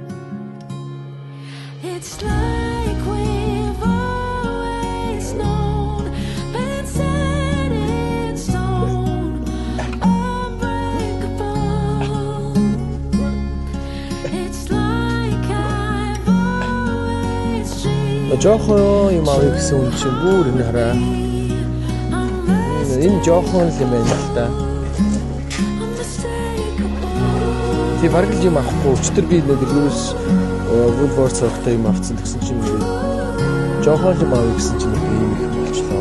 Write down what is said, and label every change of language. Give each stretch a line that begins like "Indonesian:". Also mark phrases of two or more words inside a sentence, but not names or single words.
English: It's like we've always known, been set in stone, unbreakable. It's like I've always dreamed.
Mongolian: Жоохон юм авъя гэсэн үн чинь бүр энэ хараа. Энэ жоохон л юм байна л та. тий бараг л юм авахгүй. Өчтөр би нэг юус Woolworths орохтой юм авсан гэсэн чинь ингээд жоохон юм авъя гэсэн чинь нэг юм их болчлоо.